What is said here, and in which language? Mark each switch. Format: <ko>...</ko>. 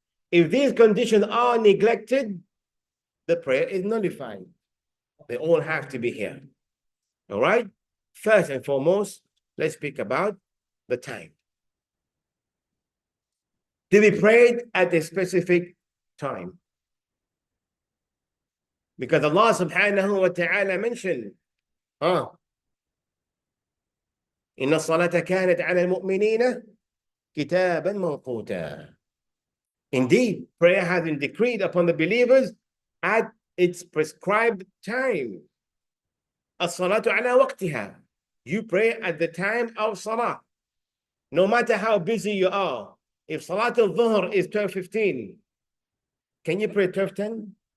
<en>If these conditions are neglected, the prayer is nullified. They all have to be here. All right? First and foremost, let's speak about the time. To be prayed at a specific time. Because Allah subhanahu wa ta'ala mentioned,</en> <ar>إن الصلاة كانت على المؤمنين كتابا موقوتا.</ar> <en>Indeed, prayer has been decreed upon the believers at its prescribed time.</en> <ar>الصلاة على وقتها.</ar> <en>You pray at the time of salah. No matter how busy you are. If salat al-dhuhr is 12:15, can you pray 12:10?</en>